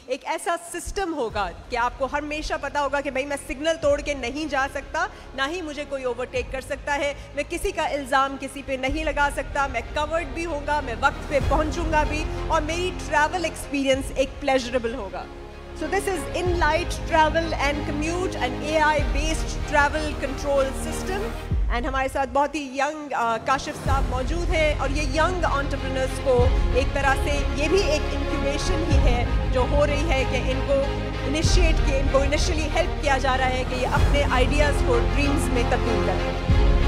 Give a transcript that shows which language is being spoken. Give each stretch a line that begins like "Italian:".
Hindi: एक ऐसा सिस्टम होगा कि आपको हमेशा पता होगा कि भाई मैं सिग्नल तोड़ के नहीं जा सकता, ना ही मुझे कोई ओवरटेक कर सकता है, मैं किसी का इल्ज़ाम किसी पे नहीं लगा सकता, मैं कवर्ड भी होगा, मैं वक्त पे पहुंचूंगा भी और मेरी ट्रैवल एक्सपीरियंस एक प्लेजरेबल होगा।
English: So this is InLight Travel and Commute, an AI-based travel control system.
Hindi: And हमारे साथ बहुत ही यंग काशिफ साहब मौजूद हैं और ये यंग एंटरप्रेन्योर्स को एक तरह से ये भी एक इंक्यूबेशन ही है जो हो रही है कि इनको इनको इनिशियली हेल्प किया जा रहा है कि ये अपने आइडियाज़ को ड्रीम्स में तब्दील करें।